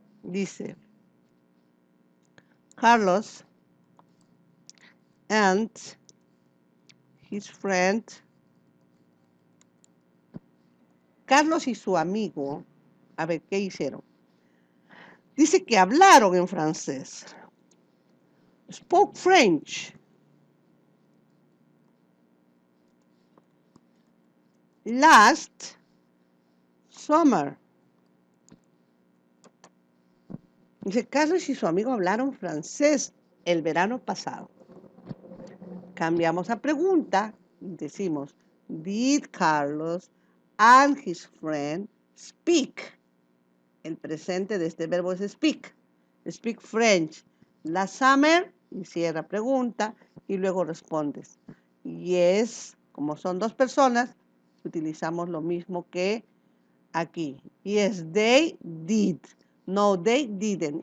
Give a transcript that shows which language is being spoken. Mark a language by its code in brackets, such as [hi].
[en] Dice, Carlos and his friend. [es] Carlos y su amigo, a ver, ¿qué hicieron? Dice que hablaron en francés. [en] Spoke French. Last summer. [es] Dice, Carlos y su amigo hablaron francés el verano pasado. Cambiamos a pregunta y decimos, [en] did Carlos and his friend speak? [es] El presente de este verbo es speak. [en] Speak French. Last summer, [es] y cierra pregunta y luego respondes. Yes, como son dos personas, utilizamos lo mismo que aquí. [en] Yes, they did. No, they didn't.